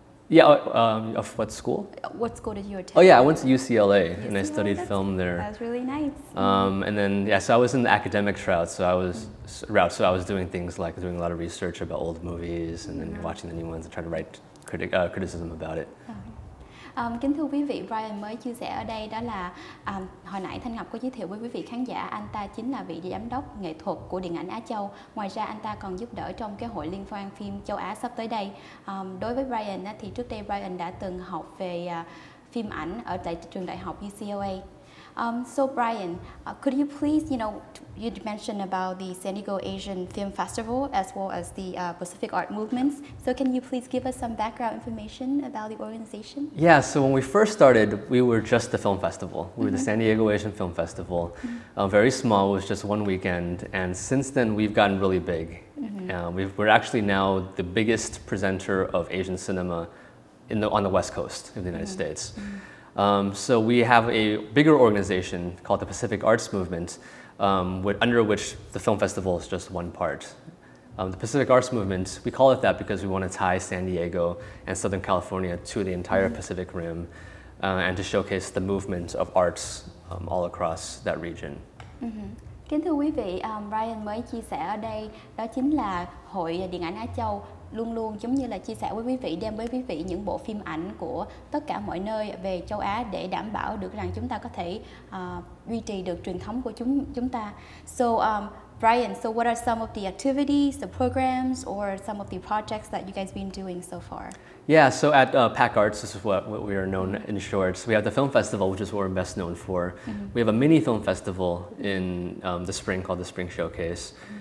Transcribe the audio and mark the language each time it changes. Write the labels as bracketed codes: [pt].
[en] Yeah, of what school? What school did you attend? Oh yeah, I went to UCLA and I studied film there. That's really nice. And then so I was in the academic route, so I was doing things like doing a lot of research about old movies and then watching the new ones and trying to write criticism about it. [vi] Kính thưa quý vị, Brian mới chia sẻ ở đây đó là hồi nãy Thanh Ngọc có giới thiệu với quý vị khán giả, anh ta chính là vị giám đốc nghệ thuật của Điện ảnh Á Châu. Ngoài ra anh ta còn giúp đỡ trong cái hội liên hoan phim châu Á sắp tới đây. Đối với Brian thì trước đây Brian đã từng học về phim ảnh ở tại trường đại học UCLA. [en] So Brian, could you please, you mentioned about the San Diego Asian Film Festival as well as the Pacific Art Movements. So can you please give us some background information about the organization? Yeah, so when we first started, we were just the film festival. We were the San Diego Asian Film Festival. Very small, it was just one weekend. And since then, we've gotten really big. We're actually now the biggest presenter of Asian cinema on the West Coast of the United States. So we have a bigger organization called the Pacific Arts Movement, under which the film festival is just one part. The Pacific Arts Movement, we call it that because we want to tie San Diego and Southern California to the entire Pacific Rim and to showcase the movement of arts all across that region. [vi] Kính thưa quý vị, Brian mới chia sẻ ở đây đó chính là Hội Điện ảnh Á Châu luôn luôn giống như là chia sẻ với quý vị, đem với quý vị những bộ phim ảnh của tất cả mọi nơi về châu Á để đảm bảo được rằng chúng ta có thể duy trì được truyền thống của chúng ta. [en] So Brian, so what are some of the activities, the programs, or some of the projects that you guys been doing so far? Yeah, so at PAC Arts, this is what we are known in short. So we have the film festival, which is what we're best known for. We have a mini film festival in the spring called the Spring Showcase.